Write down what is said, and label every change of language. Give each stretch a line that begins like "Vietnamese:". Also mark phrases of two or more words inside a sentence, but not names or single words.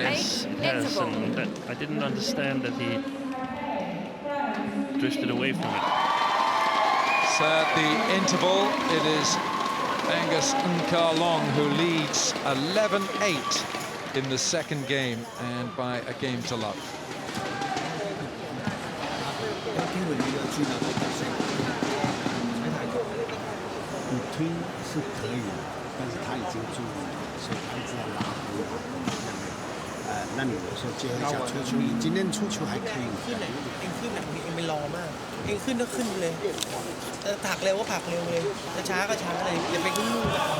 English: Yes, it has, and that, I didn't understand that he drifted away from it. So at the interval, it is Angus Nkalong who leads 11-8 in the second game, and by a game to love.
Chinese: 推是可以的，但是他已经注意了，所以他一直在拉回来。那你有时候接一下出球，你今天出球还可以。
Thai: ขึ้นไหนเองขึ้นแบบนี้เองไม่รอมากเองขึ้นก็ขึ้นเลยผลักเร็วก็ผลักเร็วเลยจะช้าก็ช้าเลยอย่าไปยุ่งกับเขา